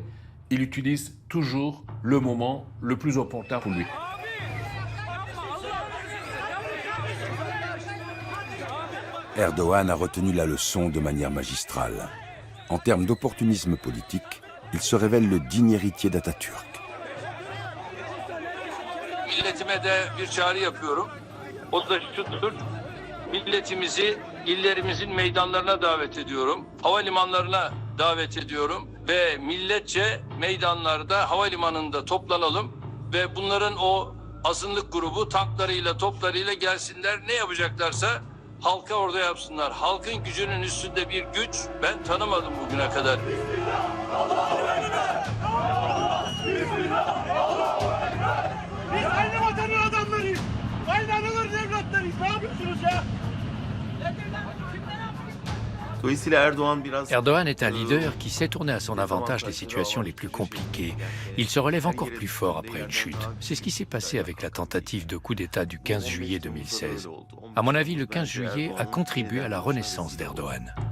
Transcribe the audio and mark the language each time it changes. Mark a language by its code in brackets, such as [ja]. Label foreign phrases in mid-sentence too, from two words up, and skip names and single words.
[fr] Il utilise toujours le moment le plus opportun pour lui. Erdogan a retenu la leçon de manière magistrale. En termes d'opportunisme politique, il se révèle le digne héritier d'Atatürk. [tr] Milletime de bir çağrı yapıyorum. O da şudur. Milletimizi illerimizin meydanlarına davet ediyorum. Havalimanlarına davet ediyorum ve milletçe meydanlarda, havalimanında toplanalım ve bunların o azınlık grubu tanklarıyla, toplarıyla gelsinler. Ne yapacaklarsa halka orada yapsınlar. Halkın gücünün üstünde bir güç ben tanımadım bugüne kadar. Biz aynı vatanın adamlarıyız. Aynı anaların evlatlarıyız. Ne yapıyorsunuz ya? [fr] Erdogan est un leader qui sait tourner à son avantage les situations les plus compliquées. Il se relève encore plus fort après une chute. C'est ce qui s'est passé avec la tentative de coup d'État du 15 juillet 2016. À mon avis, le 15 juillet a contribué à la renaissance d'Erdogan.